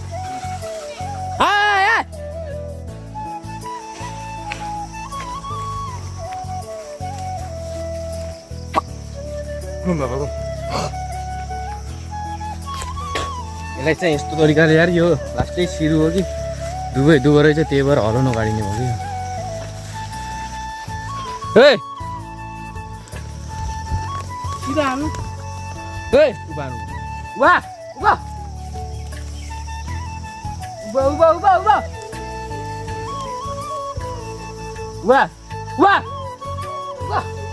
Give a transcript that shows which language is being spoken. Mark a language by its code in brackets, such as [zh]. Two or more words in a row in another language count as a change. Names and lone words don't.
[ne] यसलाई चाहिँ यस्तो तरिकाले यार, यो लास्टै सिरु हो कि दुवै रहेछ, त्यही भएर हलो नगाडिने हो कि। ए सिधा हाल्नु। ए उभानु वाह वाह उभा उभा उभा उभा वाह वाह वाह।